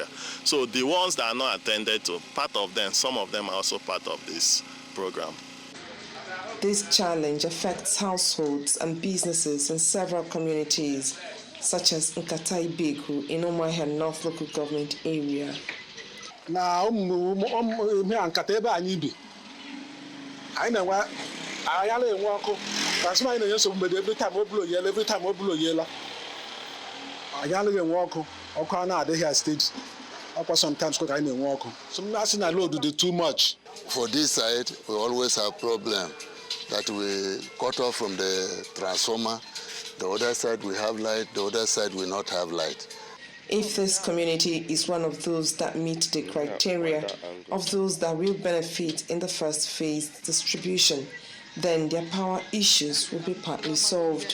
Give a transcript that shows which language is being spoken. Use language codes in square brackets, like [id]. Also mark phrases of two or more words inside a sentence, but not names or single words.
[en] So the ones that are not attended to, part of them, some of them are also part of this program. This challenge affects households and businesses in several communities, such as Nkatai Beku in Umuahia North Local Government area. Now, [ig] Nkata anyị bi. Anyị na-enwe ayala enwe ọkụ. Transformer anyị na-enye nsogbu [en] every time [ig] o blow yela. Ayala enwe ọkụ. Ọkụ a na-adịghị steady. Ọkwa sometimes ka anyị na-enwe ọkụ. So m na-asị na load dị [en] too much. For this side, we always have problem that we cut off from the transformer. The other side we have light, the other side we not have light. If this community is one of those that meet the criteria of those that will benefit in the first phase distribution, then their power issues will be partly solved.